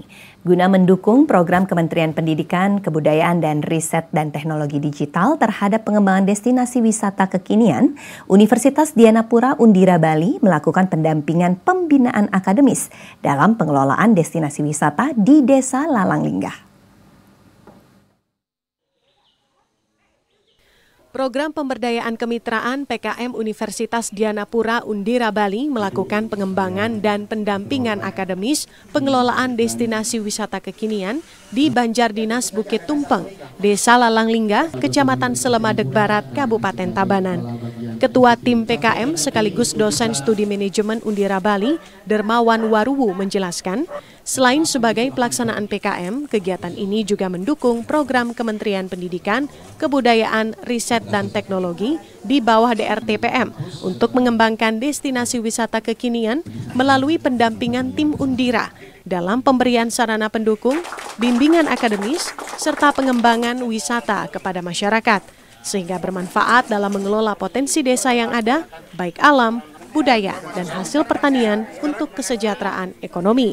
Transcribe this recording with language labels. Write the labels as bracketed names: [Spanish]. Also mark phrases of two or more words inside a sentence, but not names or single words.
[Indonesian] Guna mendukung program Kementerian Pendidikan, Kebudayaan dan Riset dan Teknologi Digital terhadap pengembangan destinasi wisata kekinian, Universitas Dianapura Undira Bali melakukan pendampingan pembinaan akademis dalam pengelolaan destinasi wisata di Desa Lalang Linggah. Program Pemberdayaan Kemitraan PKM Universitas Dianapura Undira Bali melakukan pengembangan dan pendampingan akademis pengelolaan destinasi wisata kekinian di Banjardinas Bukit Tumpeng, Desa Lalanglingga, Kecamatan Selemadeg Barat, Kabupaten Tabanan. Ketua Tim PKM sekaligus dosen studi manajemen Undira Bali, Dermawan Waruwu menjelaskan, selain sebagai pelaksanaan PKM, kegiatan ini juga mendukung program Kementerian Pendidikan, Kebudayaan, Riset, dan Teknologi di bawah DRTPM untuk mengembangkan destinasi wisata kekinian melalui pendampingan tim Undira dalam pemberian sarana pendukung, bimbingan akademis, serta pengembangan wisata kepada masyarakat, sehingga bermanfaat dalam mengelola potensi desa yang ada, baik alam, budaya, dan hasil pertanian untuk kesejahteraan ekonomi.